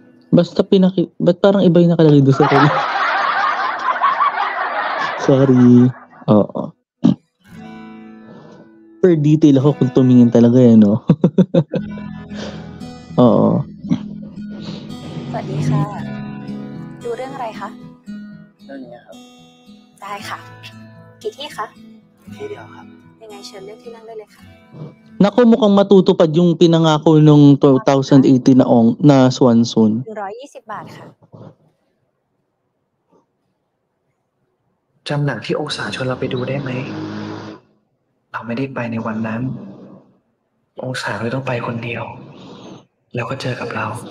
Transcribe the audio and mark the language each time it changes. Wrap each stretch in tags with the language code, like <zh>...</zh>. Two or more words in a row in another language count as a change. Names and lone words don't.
<tl>Basta ba't parang iba yung nakalagay doon sa reel? Sorry. Oo.</tl> <en>Per detail</en> <tl>ako kung tumingin talaga no? Oo.</tl> <th>สวัสดีค่ะ ดูเรื่องอะไรคะ เรื่องนี้ครับ ได้ค่ะ กี่ที่คะ ที่เดียวครับ ยังไงเชิญเลือกที่นั่งได้เลยค่ะ</th> <tl>Naku, mukhang matutupad yung pinangako nung 2018 na Swan Soon.</tl> <th>120 บาทค่ะ จำหนังที่องศาชวนเราไปดูได้ไหม เราไม่ได้ไปในวันนั้น องศาเลยต้องไปคนเดียว แล้วก็เจอกับเรา</th>